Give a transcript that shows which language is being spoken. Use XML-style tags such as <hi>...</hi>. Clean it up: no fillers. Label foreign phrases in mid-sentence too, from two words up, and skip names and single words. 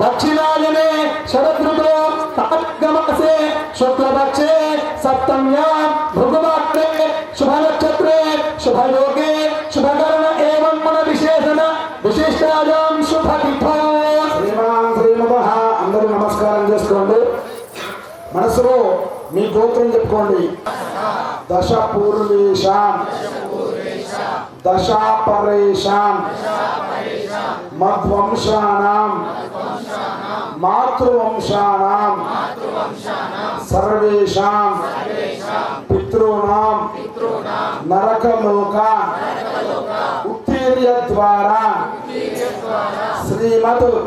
<sa>दक्षिणायने शरदृतौ कार्तिकमासे शुक्लपक्षे सप्तम्यां भृगुवाक्रे शुभनक्षत्रे शुभयोगे शुभकर्ण एवं मन विशेषण विशिष्टायां शुभतिथौ శ్రీమాన్ శ్రీమదః.</sa> <te>అందరూ నమస్కారం చేసుకోండి. మనసులో మీ గోత్రం చెప్పుకోండి.</te> <sa>దశ పూర్వేషాం దశ పరేషాం మధ్వంశానాం మాతృవంశానాం సర్వేషాం పితॄణాం నరకలోక ఉత్తీర్య ద్వారా శ్రీమద్</sa>